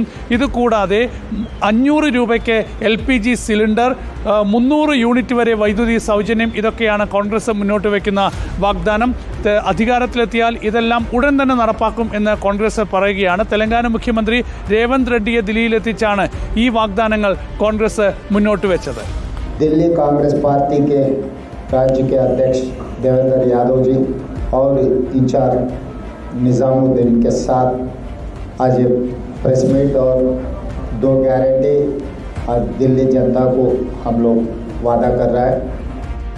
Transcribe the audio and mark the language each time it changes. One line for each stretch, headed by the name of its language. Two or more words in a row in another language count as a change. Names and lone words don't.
Malayalam: ഇതുകൂടാതെ 500 രൂപയ്ക്ക്
English: LPG cylinder,
Malayalam: 300 യൂണിറ്റ് വരെ വൈദ്യുതി സൗജന്യം. ഇതൊക്കെയാണ് കോൺഗ്രസ് മുന്നോട്ട് വയ്ക്കുന്ന വാഗ്ദാനം. അധികാരത്തിലെത്തിയാൽ ഇതെല്ലാം ഉടൻ തന്നെ നടപ്പാക്കും എന്ന് കോൺഗ്രസ് പറയുകയാണ്. തെലങ്കാന മുഖ്യമന്ത്രി രേവന്ത് റെഡ്ഡിയെ ദില്ലിയിലെത്തിച്ചാണ് ഈ വാഗ്ദാനങ്ങൾ കോൺഗ്രസ് മുന്നോട്ട് വെച്ചത്.
Hindi: दिल्ली कांग्रेस पार्टी के राज्य के अध्यक्ष देवेंद्र यादव जी और इंचार्ज निजामुद्दीन के साथ आज ये
English: press meet
Hindi: और 2 गारंटी आज दिल्ली जनता को हम लोग वादा कर रहा है.